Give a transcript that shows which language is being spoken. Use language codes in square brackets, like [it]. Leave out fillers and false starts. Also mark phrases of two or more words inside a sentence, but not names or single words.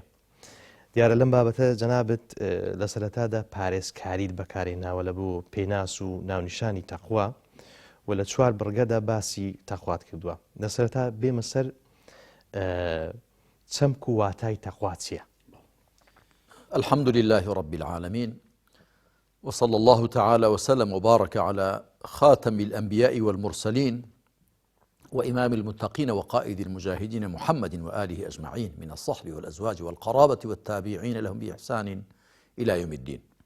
[ckb] دیارە لەم بابەتە جەنابت لە سەرەتادا پارێزکاریت بەکارهێناوە لە بۆ پێناس و ناونیشانی تەقوا و لە چوار بڕگەدا باسی تەقوات کردووە. لە سەرەتا بێمە سەر چەمک و واتای تەقوا چییە؟ [ar] الحمد لله رب العالمين وصلى الله تعالى وسلم وبارك على خاتم الأنبياء والمرسلين وإمام المتقين وقائد المجاهدين محمد وآله أجمعين من الصحب والأزواج والقرابة والتابعين لهم بإحسان إلى يوم الدين.